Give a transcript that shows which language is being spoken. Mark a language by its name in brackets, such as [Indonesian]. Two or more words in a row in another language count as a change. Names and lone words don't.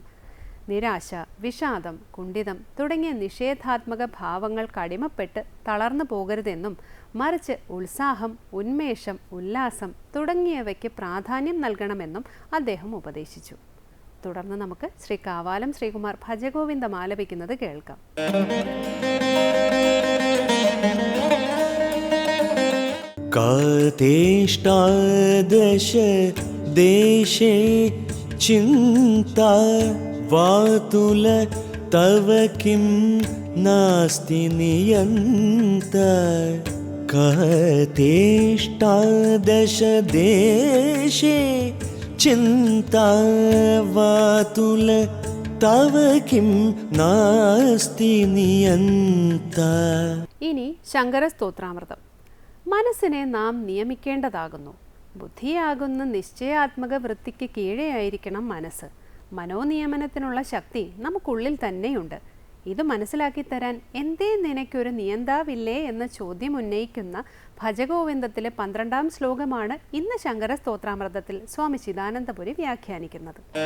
[Malayalam] നിരാശ, വിഷാദം, കുണ്ഠിതം തുടങ്ങിയ നിഷേധാത്മക ഭാവങ്ങൾക്ക് അടിമപ്പെട്ട് തളർന്നു പോകരുതെന്നും മറിച്ച് ഉത്സാഹം, ഉന്മേഷം, ഉല്ലാസം തുടങ്ങിയവയ്ക്ക് പ്രാധാന്യം നൽകണമെന്നും അദ്ദേഹം ഉപദേശിച്ചു. തുടർന്ന് നമുക്ക് ശ്രീ കാവാലം ശ്രീകുമാർ ഭജഗോവിന്ദം ആലപിക്കുന്നത് കേൾക്കാം. [Sanskrit] कातेष्टादश देशे चिन्ता वातुल तव किं नास्ति नियन्त. कातेष्टादश देशे चिन्ता वातुल तव किं नास्ति नियन्त. [Malayalam] ഇനി ശങ്കര സ്തോത്രാമൃതം. മനസ്സിനെ നാം നിയമിക്കേണ്ടതാകുന്നു. ബുദ്ധിയാകുന്ന നിശ്ചയാത്മക വൃത്തിക്ക് കീഴെയായിരിക്കണം മനസ്സ്. മനോനിയമനത്തിനുള്ള ശക്തി നമുക്കുള്ളിൽ തന്നെയുണ്ട്. ഇത് മനസ്സിലാക്കി തരാൻ എന്തേ നിനക്കൊരു നിയന്താവില്ലേ എന്ന ചോദ്യം ഉന്നയിക്കുന്ന ഭജഗോവിന്ദത്തിലെ 12-ാം ശ്ലോകമാണ് ഇന്ന് ശങ്കര സ്തോത്രാമൃതത്തിൽ സ്വാമി ചിദാനന്ദപുരി വ്യാഖ്യാനിക്കുന്നത്.